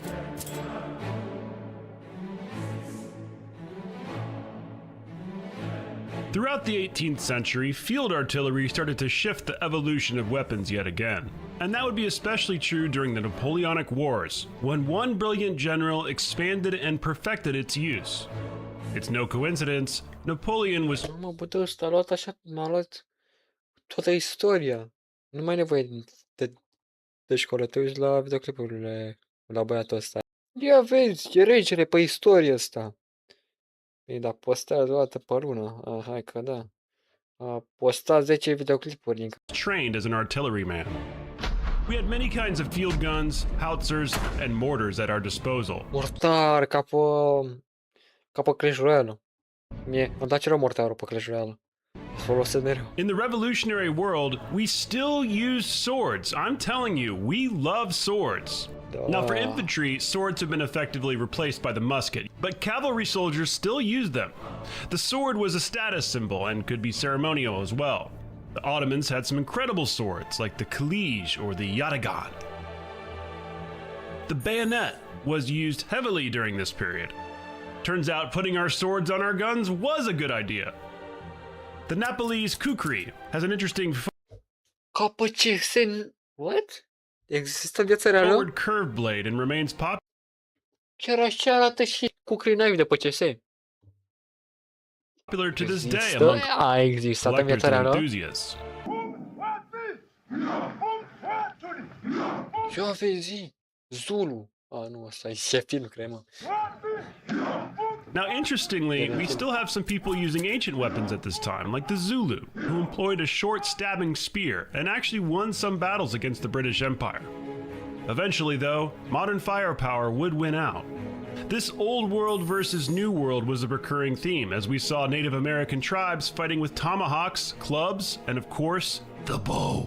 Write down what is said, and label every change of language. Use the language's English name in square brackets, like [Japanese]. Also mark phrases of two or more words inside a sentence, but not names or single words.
[English] Throughout the 18th century, field artillery started to shift the evolution of weapons yet again. And that would be especially true during the Napoleonic Wars, when one brilliant general expanded and perfected its use. It's no coincidence, Napoleon was... [Romanian] Mă, bă, ăsta a luat așa, m-a luat toată istoria. Nu mai e nevoie de școală, te uiți la videoclipurile la băiatul ăsta. Ia vezi, e regele pe istorie ăsta. Ei, dar postează o dată pe lună. Hai că da. A postat 10 videoclipuri din... [English] Trained as an artilleryman. We had many kinds of field guns, howitzers, and mortars at our disposal. Mortar, [Romanian] ca pe Clash Royale. Îmi place rău mortarul pe Clash Royale. Folosesc mereu. [English] In the revolutionary world, we still use swords. I'm telling you, we love swords. Now for infantry, swords have been effectively replaced by the musket, but cavalry soldiers still use them. The sword was a status symbol and could be ceremonial as well. The Ottomans had some incredible swords like the kalij or the yataghan. The bayonet was used heavily during this period. Turns out putting our swords on our guns was a good idea. The Nepalese kukri has an interesting What? [Romanian] Există în viața reală? [English] forward curved blade and remains [Romanian] Chiar așa arată și [English] kukri knife [Romanian] de pe CS. [English] popular to this day among [Romanian] A existat în viața [English] collectors and [Romanian] reală? [English] enthusiasts. [Romanian] Ia vezi, Zulu. Nu, ăsta e ce film, cred, mă. [English] Now, interestingly, we still have some people using ancient weapons at this time, like the Zulu, who employed a short stabbing spear and actually won some battles against the British Empire. Eventually, though, modern firepower would win out. This old world versus new world was a recurring theme, as we saw Native American tribes fighting with tomahawks, clubs, and of course, the bow.